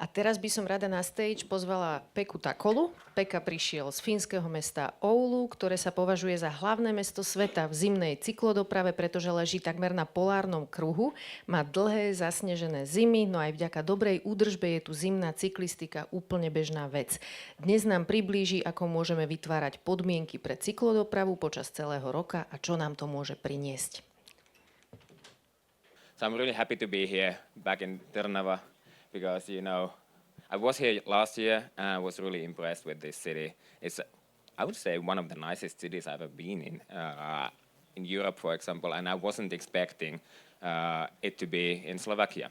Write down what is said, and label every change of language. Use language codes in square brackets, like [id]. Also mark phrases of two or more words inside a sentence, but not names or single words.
[sk] teraz by som rada na stage pozvala Pekku Tahkolu. Pekka prišiel z fínskeho mesta Oulu, ktoré sa považuje za hlavné mesto sveta v zimnej cyklodoprave, pretože leží takmer na polárnom kruhu. Má dlhé zasnežené zimy, no aj vďaka dobrej údržbe je tu zimná cyklistika úplne bežná vec. Dnes nám priblíži, ako môžeme vytvárať podmienky pre cyklodopravu počas celého roka a čo nám to môže priniesť. [en] So I'm really happy to be here back in Ternava. Because, I was here last year and I was really impressed with this city. It's, I would say, one of the nicest cities I've ever been in Europe, for example, and I wasn't expecting it to be in Slovakia.